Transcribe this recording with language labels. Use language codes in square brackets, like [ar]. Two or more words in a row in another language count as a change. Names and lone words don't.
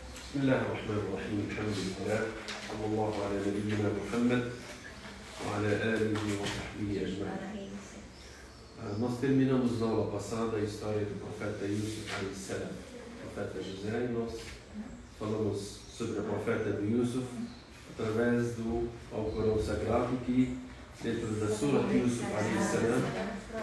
[ar] بسم الله الرحمن الرحيم. الحمد لله صلى الله على نبينا محمد وعلى آله وصحبه أجمعين. [pt] Nós terminamos na aula passada a história do profeta Yusuf a.s., profeta José, e nós falamos sobre a profeta de Yusuf através do Alcorão Sagrado, que dentro da Surah de Yusuf a.s.